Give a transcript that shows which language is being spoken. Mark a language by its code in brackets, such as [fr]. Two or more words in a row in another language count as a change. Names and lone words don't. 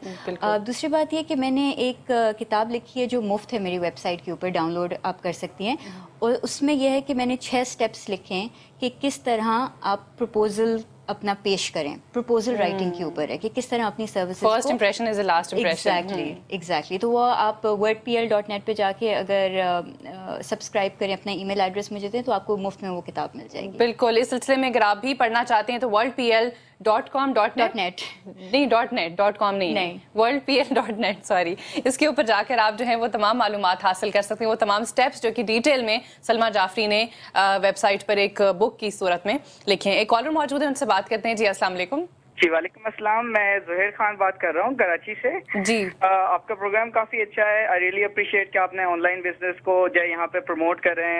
[ur] دوسری بات یہ کہ میں نے ایک کتاب لکھی ہے جو مفت ہے میری ویب سائٹ کے اوپر, ڈاؤن لوڈ آپ کر سکتی ہیں. اور اس میں یہ ہے کہ میں نے 6 اسٹیپس لکھے ہیں کہ کس طرح آپ پروپوزل اپنا پیش کریں. [en] proposal writing [ur] کے اوپر ہے کہ کس طرح اپنی سروسز کو, [en] first impression is the last impression. [ur] ایگزیکٹلی. تو وہ آپ wordpl.net پہ جا کے اگر سبسکرائب کریں, اپنا [en] email address [ur] مجھے دیں, تو آپ کو مفت میں وہ کتاب مل جائے گی. بالکل. اس سلسلے میں اگر آپ بھی پڑھنا چاہتے ہیں تو worldpl.com.net نہیں, .com نہیں, worldpl.net سوری, اس کے اوپر جا کر آپ جو ہیں وہ تمام معلومات حاصل کر سکتے ہیں. وہ تمام سٹیپس جو کہ ڈیٹیل میں سلمیٰ جعفری نے ویب سائٹ پر ایک بک کی صورت میں لکھے ہیں. ایک کالر موجود ہے, ان سے بات کرتے ہیں. جی السلام علیکم. جی وعلیکم السلام. میں زہیر خان بات کر رہا ہوں کراچی سے. جی آپ کا پروگرام کافی اچھا ہے. [en] I really appreciate [ur] کہ آپ نے [en] online business [ur] کو جو ہے یہاں پہ پروموٹ کر رہے ہیں.